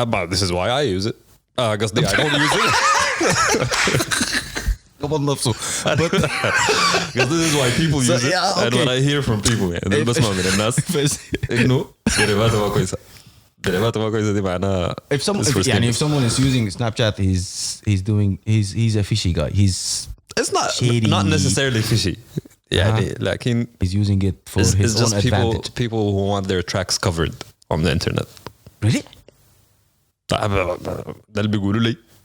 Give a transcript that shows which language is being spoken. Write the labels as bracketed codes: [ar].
[en] This is why I use it. [ar] قصدي [en] I don't use it. [ar] قبض نفسه. [en] Because this is why people use it. yeah, And okay. what I hear from people [ar] يعني بسمع من الناس إنه دريفاته ما كويسة. دريفاته ما كويسة دي معناها [en] if someone is using Snapchat, he's a fishy guy. it's not shady. not necessarily fishy. [ar] يعني لكن [en] he's using it for it's his own just advantage. people who want their tracks covered on the internet. Really? [ar] ده اللي بيقولوا لي.